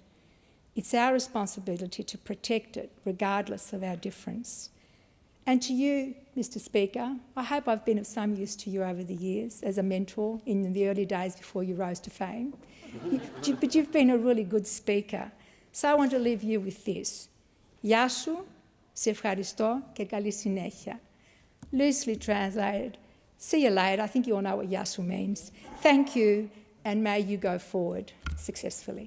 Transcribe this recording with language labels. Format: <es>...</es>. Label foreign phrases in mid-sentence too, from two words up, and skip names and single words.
<en>It's our responsibility to protect it, regardless of our difference. And to you, Mr. Speaker, I hope I've been of some use to you over the years as a mentor in the early days before you rose to fame. But you've been a really good speaker. So I want to leave you with this.</en> <el>Γεια σου, σε ευχαριστώ και καλή συνέχεια.</el> <en>Loosely translated, see you later. I think you all know what Yasu means. Thank you, and may you go forward successfully.</en>